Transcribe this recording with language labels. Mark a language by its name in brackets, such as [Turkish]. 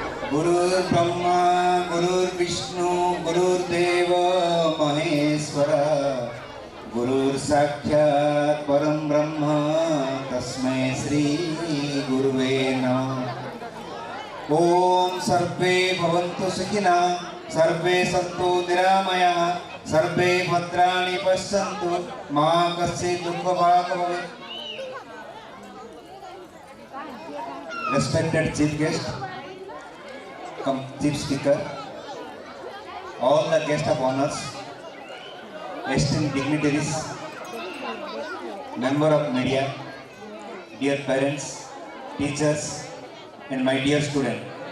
[Sanskrit] गुरुर्ब्रह्मा गुरुर्विष्णु गुरुर्देव महेश्वर गुरुर्साक्षात् परं ब्रह्म तस्मै श्री गुरुवे नमः। ओम सर्वे भवन्तु सुखिनः सर्वे सन्तु निरामयाः सर्वे भद्राणि पश्यन्तु मा कश्चित् दुःखभाग् भवेत्। [English] Respected chief guest, chief speaker, all the guests of honors, esteemed dignitaries, member of media, dear parents, teachers, and my dear student.